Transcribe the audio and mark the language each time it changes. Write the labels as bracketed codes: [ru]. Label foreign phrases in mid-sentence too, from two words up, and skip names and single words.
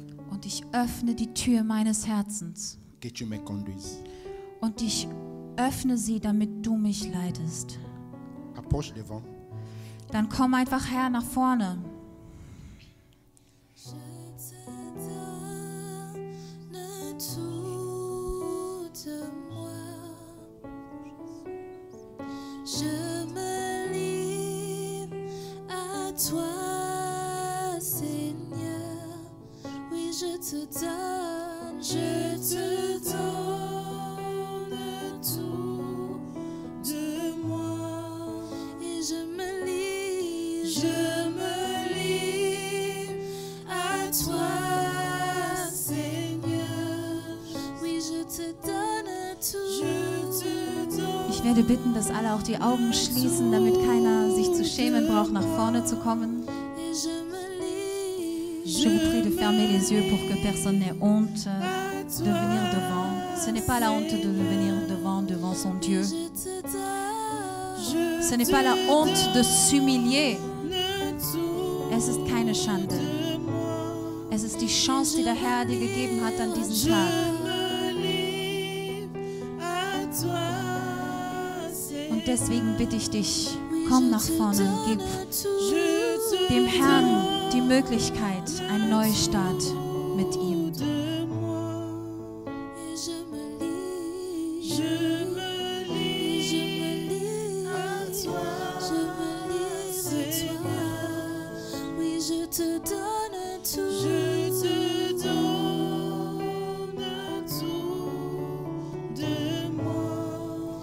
[de] Und ich öffne die Tür meines Herzens. [fr] que tu me conduises. [de] Und ich öffne sie, damit du mich leitest. [fr] Approche devant. [de] Dann komm einfach her nach vorne. [fr] Je te donne tout de moi. Je me livre à toi, Seigneur. Oui, je te donne tout de moi. Et je me livre à toi, Seigneur. Oui, je te donne tout. [de] Ich werde bitten, dass alle auch die Augen schließen, damit keiner sich zu schämen braucht, nach vorne zu kommen. [fr] Et je me livre. Je vous prie de fermer les yeux pour que personne n'ait honte de venir devant. Ce n'est pas la honte de venir devant son Dieu. Je te donne Ce n'est pas la honte de s'humilier. tout [de] Es ist keine Schande. [fr] de moi. [de] Es ist die Chance, die der Herr dir gegeben hat an diesem Tag. [fr] Je me livre à toi, Seigneur. [de] Und deswegen bitte ich dich, komm nach vorne, gib [fr] Je te [de] dem Herrn die Möglichkeit, einen Neustart mit ihm. [fr] de moi. Et je me livre à toi, Seigneur. Oui, je te donne tout. Je te donne tout de moi.